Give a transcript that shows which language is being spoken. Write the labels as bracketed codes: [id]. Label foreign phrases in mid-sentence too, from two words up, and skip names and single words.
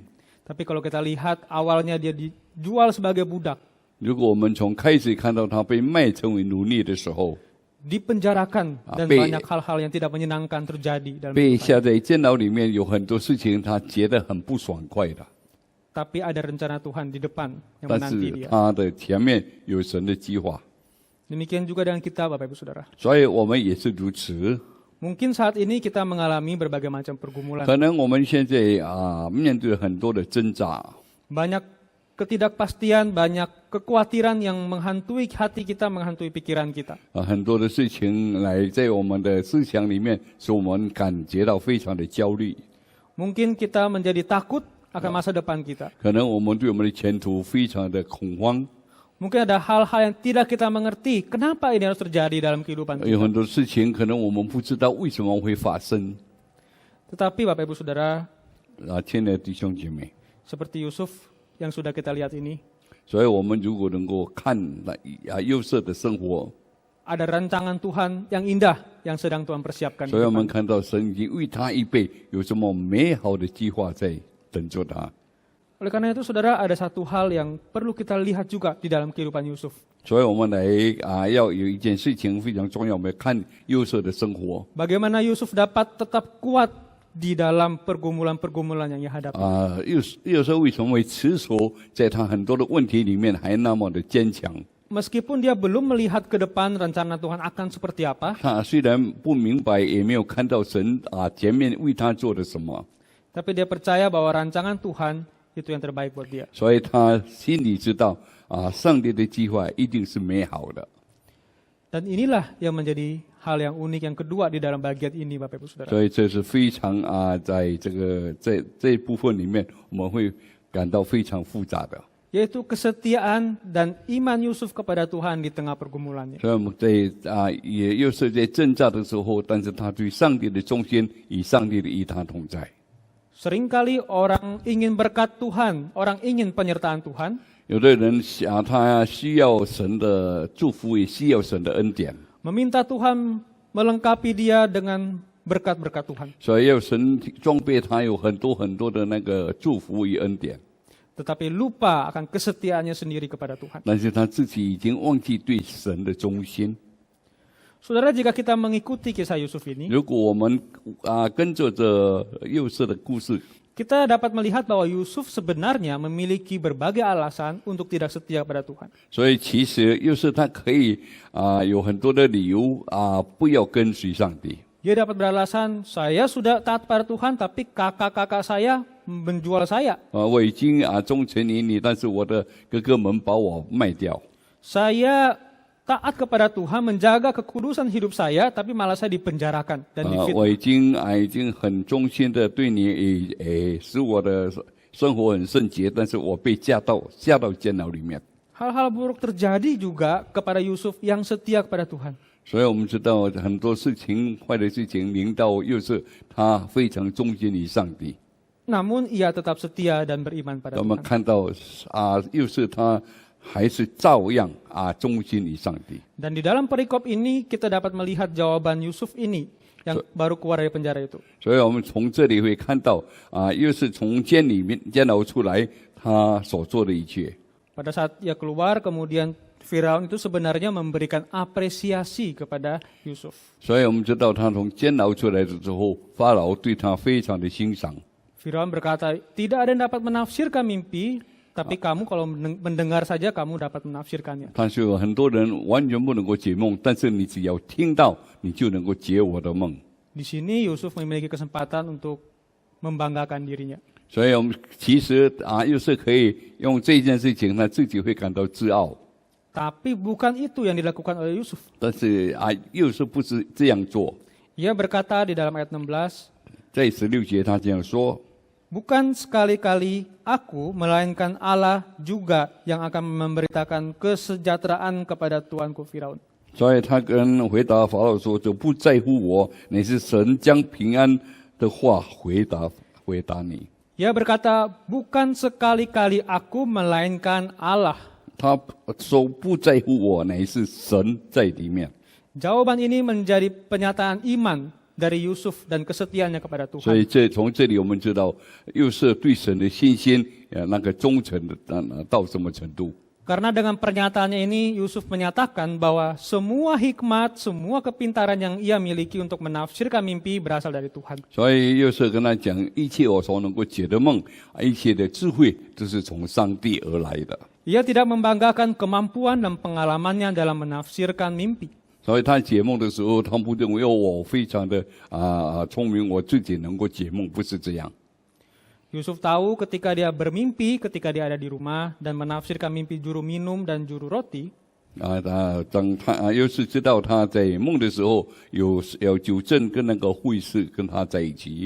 [id] Tapi kalau kita lihat awalnya dia dijual sebagai budak, [zh] 如果我们从开始看到他被卖成为奴隶的时候， [id] dipenjarakan dan banyak hal-hal yang tidak menyenangkan terjadi dalam [zh] 被 [id] hidupnya. [zh] 下在监牢里面，有很多事情他觉得很不爽快的。 [id] Tapi ada rencana Tuhan di depan yang [zh] 但 [id] menanti [zh] 是 [id] dia. [zh] 他的前面有神的计划， [id] Demikian juga dengan kita, Bapak Ibu Saudara. [zh] 所以我们也是如此。 [id] Mungkin saat ini kita mengalami berbagai macam pergumulan. [zh] 可能我们现在面对很多的挣扎， [id] Banyak ketidakpastian, banyak kekhawatiran yang menghantui hati kita, menghantui pikiran kita. [zh] 很多的事情来在我们的思想里面，使我们感觉到非常的焦虑。 [id] Mungkin kita menjadi takut akan masa depan kita. [zh] 可能我们对我们的前途非常的恐慌， [id] Mungkin ada hal-hal yang tidak kita mengerti. Kenapa ini harus terjadi dalam kehidupan [zh] 有 [id] kita? [zh] 很多事情可能我们不知道为什么会发生。 [id] Tetapi Bapak Ibu Saudara, [zh] 亲爱的弟兄姐妹， [id] seperti Yusuf, yang sudah kita lihat ini. [zh] 所以我们如果能够看幼瑟的生活， [id] Ada rancangan Tuhan yang indah yang sedang Tuhan persiapkan. [zh] 所以我们看到神已经为他预备有什么美好的计划在等着他。 [id] Oleh karena itu saudara, ada satu hal yang perlu kita lihat juga di dalam kehidupan Yusuf. [zh] 所以我们来要有一件事情非常重要，我们看幼瑟的生活。 [id] Bagaimana Yusuf dapat tetap kuat di dalam pergumulan-pergumulan yang ia hadapi. [zh] 幼瑟为什么会持守在他很多的问题里面还那么的坚强？ [id] Meskipun dia belum melihat ke depan rencana Tuhan akan seperti apa, [zh] 他虽然不明白，也没有看到神前面为他做的什么， [id] tapi dia percaya bahwa rancangan Tuhan itu yang terbaik buat dia. [zh] 所以他心里知道上帝的计划一定是美好的。 [id] Dan inilah yang menjadi hal yang unik yang kedua di dalam bagian ini, Bapak Ibu Saudara. [zh] 所以这是非常在这一部分里面，我们会感到非常复杂的。 [id] Yaitu kesetiaan dan iman Yusuf kepada Tuhan di tengah pergumulannya. [zh] 所以我们在也又是在挣扎的时候，但是他对上帝的忠心，与上帝的与他同在。 [id] Seringkali orang ingin berkat Tuhan, orang ingin penyertaan Tuhan, [zh] 有的人他需要神的祝福，也需要神的恩典， [id] meminta Tuhan melengkapi dia dengan berkat-berkat Tuhan. [zh] 所以要神装备他有很多很多的那个祝福与恩典。 [id] Tetapi lupa akan kesetiaannya sendiri kepada Tuhan. [zh] 但是他自己已经忘记对神的忠心。 [id] Saudara, jika kita mengikuti kisah Yusuf ini, [zh] 如果我们跟着这幼瑟的故事， [id] kita dapat melihat bahwa Yusuf sebenarnya memiliki berbagai alasan untuk tidak setia kepada Tuhan. [zh] 所以其实幼瑟他可以有很多的理由不要跟随上帝。 [id] Dia dapat beralasan, saya sudah taat pada Tuhan, tapi kakak-kakak saya menjual saya. [zh] 我已经忠诚于你，但是我的哥哥们把我卖掉。 [id] Saya taat kepada Tuhan, menjaga kekudusan hidup saya, tapi malah saya dipenjarakan dan [zh] 我 [id] difitnah. [zh] 已经很忠心的对你，使我的生活很圣洁，但是我被下到监牢里面。 [id] Hal-hal buruk terjadi juga kepada Yusuf yang setia kepada Tuhan. [zh] 所以我们知道很多事情坏的事情临到幼瑟，他非常忠心于上帝。 [id] Namun ia tetap setia dan beriman pada [zh] 我们 [id] Tuhan. [zh] 看到幼瑟他还是照样忠心于上帝。 [id] Dan di dalam perikop ini kita dapat melihat jawaban Yusuf ini yang baru keluar dari penjara itu. [zh] 所以我们从这里会看到幼瑟从监牢出来，他所做的一切。 [id] Pada saat ia keluar, kemudian Firaun itu sebenarnya memberikan apresiasi kepada Yusuf. [zh] 所以我们知道他从监牢出来之后，法老对他非常的欣赏。 [id] Firaun berkata, tidak ada yang dapat menafsirkan mimpi, tapi kamu kalau mendengar saja kamu dapat menafsirkannya. [zh] 但是有很多人完全不能够解梦，但是你只要听到，你就能够解我的梦。 [id] Di sini Yusuf memiliki kesempatan untuk membanggakan dirinya. [zh] 所以我们其实幼瑟可以用这件事情，他自己会感到自傲。 [id] Tapi bukan itu yang dilakukan oleh Yusuf. [zh] 但是幼瑟不是这样做。 [id] Ia berkata di dalam ayat 16, [zh] 在16节他这样说。 [id] bukan sekali-kali aku, melainkan Allah juga yang akan memberitakan kesejahteraan kepada tuanku Firaun. [zh] 所以他跟回答法老说：“就不在乎我，乃是神将平安的话回答你。” [id] Ia berkata, bukan sekali-kali aku, melainkan Allah. [zh] 他说不在乎我，乃是神在里面。 [id] Jawaban ini menjadi pernyataan iman dari Yusuf dan kesetiaannya kepada [zh] 所以 [id] Tuhan. [zh] 从这里我们知道，幼瑟对神的信心，那个忠诚的到什么程度？ [id] Karena dengan pernyataannya ini Yusuf menyatakan bahwa semua hikmat, semua kepintaran yang ia miliki untuk menafsirkan mimpi berasal dari Tuhan. [zh] 所以幼瑟跟他讲，一切我所能够解的梦，一切的智慧，都是从上帝而来的。 [id] Ia tidak membanggakan kemampuan dan pengalamannya dalam menafsirkan mimpi. [zh] 所以他解梦的时候，他不认为我非常的聪明，我自己能够解梦，不是这样。 [id] Yusuf tahu ketika dia bermimpi, ketika dia ada di rumah dan menafsirkan mimpi juru minum dan juru roti, [zh] 当他又是知道他在梦的时候有酒政跟那个会士跟他在一起，